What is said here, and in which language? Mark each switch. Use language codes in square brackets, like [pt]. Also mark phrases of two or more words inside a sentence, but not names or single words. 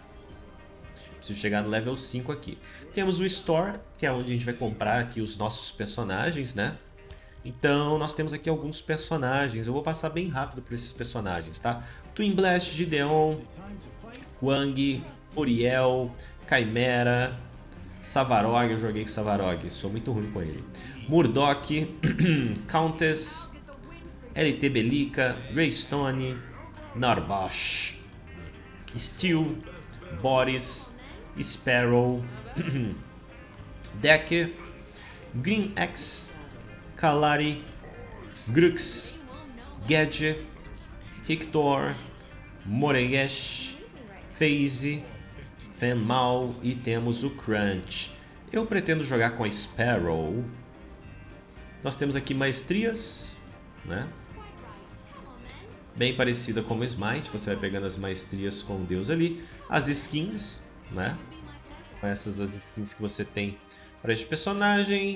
[pt] Preciso chegar no level 5 aqui. Temos o Store, que é onde a gente vai comprar aqui os nossos personagens, né? Então, nós temos aqui alguns personagens. Eu vou passar bem rápido por esses personagens, tá? Twin Blast, Gideon, Wang, Uriel, Chimera, Savarog. Eu joguei com Savarog, sou muito ruim com ele. Murdoch, Countess, LT Belica, Greystone, Narbash, Steel, Boris, Sparrow, Decker, Green X, Kalari, Grux, Gedge, Hector, Moregesh, FaZe, Fenmal e temos o Crunch. Eu pretendo jogar com a Sparrow. Nós temos aqui maestrias, né? Bem parecida com o Smite, você vai pegando as maestrias com o deus ali. As skins, né? Essas as skins que você tem para este personagem.